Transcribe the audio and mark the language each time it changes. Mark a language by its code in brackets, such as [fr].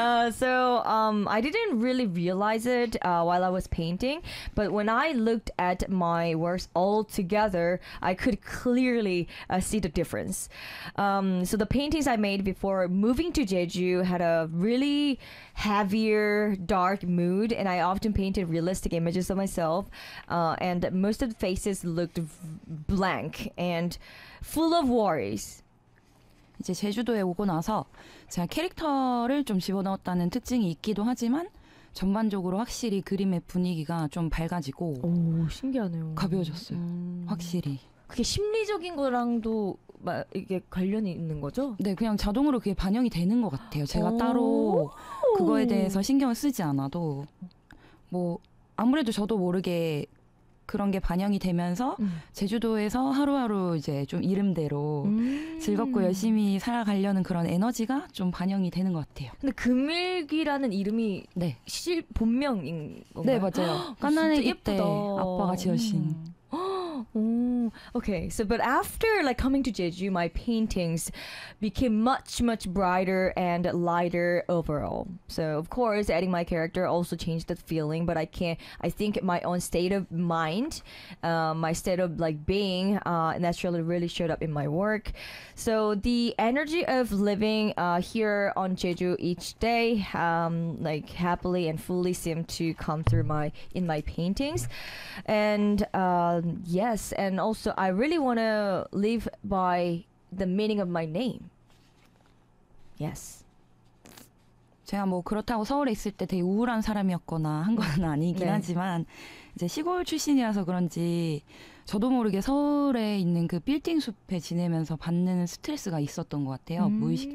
[en] So I didn't really realize it while I was painting, but when I looked at my works all together, I could clearly see the difference. So the paintings I made before moving to Jeju had a really heavier, dark mood, and I often painted realistic images of myself, and most of the faces looked blank. And full of worries. [ko] 이제 제주도에 오고 나서 제가 캐릭터를 좀 집어넣었다는 특징이 있기도 하지만 전반적으로 확실히 그림의 분위기가 좀 밝아지고 오 신기하네요. 가벼워졌어요. 확실히. 그게 심리적인 거랑도 이게 관련이 있는 거죠? 네, 그냥 자동으로 그게 반영이 되는 것 같아요. 제가 따로 그거에 대해서 신경을 쓰지 않아도 뭐 아무래도 저도 모르게. 그런 게 반영이 되면서 제주도에서 하루하루 이제 좀 이름대로 즐겁고 열심히 살아가려는 그런 에너지가 좀 반영이 되는 것 같아요. 근데 금일기라는 이름이 네. 본명인 건가요? 네, 맞아요. 까나네기 때 아빠가 지으신. [en] Okay, so but after like coming to Jeju, my paintings became much, much brighter and lighter overall. So of course, adding my character also changed the feeling, but I think my own state of mind, my state of like being naturally really showed up in my work. So the energy of living here on Jeju each day, like happily and fully seemed to come through in my paintings. And yes, and also I really want to live by the meaning of my name. Yes. [ko] 제가 뭐 그렇다고 서울에 있을 때 되게 우울한 사람이었거나 한 건 아니긴 네. 하지만 이제 시골 출신이라서 그런지 저도 모르게 서울에 있는 그 빌딩 숲에 지내면서 받는 스트레스가 있었던 것 같아요. 무의식적으로.